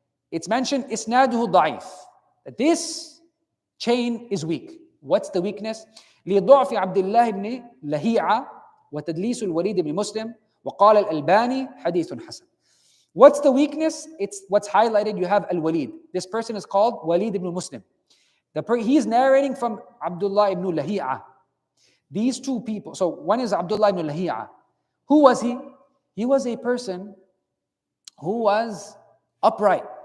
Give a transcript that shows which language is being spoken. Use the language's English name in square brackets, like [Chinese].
[English] It's mentioned isnaduhu da'if, that this chain is weak. What's the weakness? [Arabic] لضعف عبد الله بن لهيعة وتدليس الوليد بن مسلم وقال الألباني حديث حسن. [English] What's the weakness? It's what's highlighted. You have Al-Walid. This person is called Walid ibn Muslim. He's narrating from Abdullah ibn Lahi'a. These two people. So one is Abdullah ibn Lahi'a. Who was he? He was a person who was upright.